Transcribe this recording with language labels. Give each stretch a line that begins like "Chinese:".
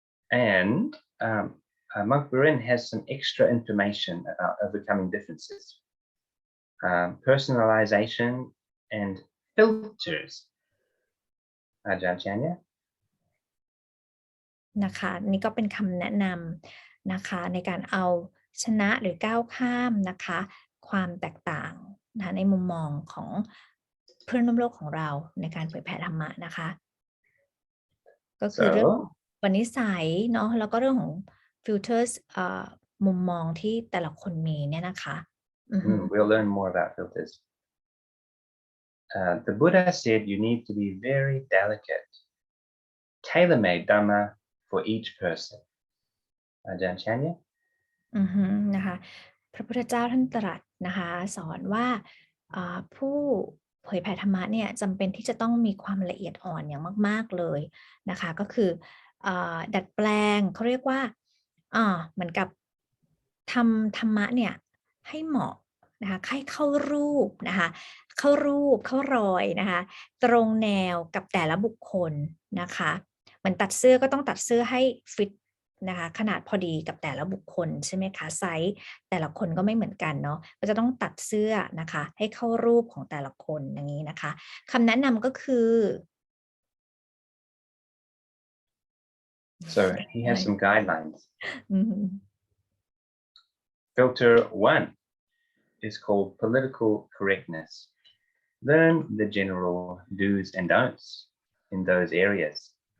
English: And Monk Burin has some extra information about overcoming differences, personalization, and filters.
Thai: อาจารย์แชร์เนี่ย นะคะนี่ก็เป็นคำแนะนำนะคะในการเอาชนะหรือก้าวข้ามนะคะความแตกต่างนะคะในมุมมองของเพื่อนร่วมโลกของเราในการเผยแผ่ธรรมะนะคะก็คือเรื่องอุปนิสัยเนาะแล้วก็เรื่องของฟิลเตอร์มุมมองที่แต่ละคนมีเนี่ยนะคะ
English: We'll learn more about filters. The Buddha said you need to be very delicate. Tailor-made Dhamma for each person. Ajahn Chanya?
Thai: นะคะพระพุทธเจ้าท่านตรัสนะคะสอนว่าผู้เผยแผ่ธรรมะเนี่ยจำเป็นที่จะต้องมีความละเอียดอ่อนอย่างมากๆเลยนะคะก็คือดัดแปลงเขาเรียกว่า เหมือนกับทำธรรมะเนี่ยให้เหมาะนะคะให้เข้ารูปนะคะเข้ารอยนะคะตรงแนวกับแต่ละบุคคลนะคะเหมือนตัดเสื้อก็ต้องตัดเสื้อให้ฟิตนะคะขนาดพอดีกับแต่ละบุคคลใช่ไหมคะไซส์แต่ละคนก็ไม่เหมือนกันเนาะก็จะต้องตัดเสื้อนะคะให้เข้ารูปของแต่ละคนอย่างนี้นะคะคำแนะนำก็คือ
English: So he has some guidelines. Mm-hmm. Filter 1 is called political correctness. Learn the general do's and don'ts in those areas.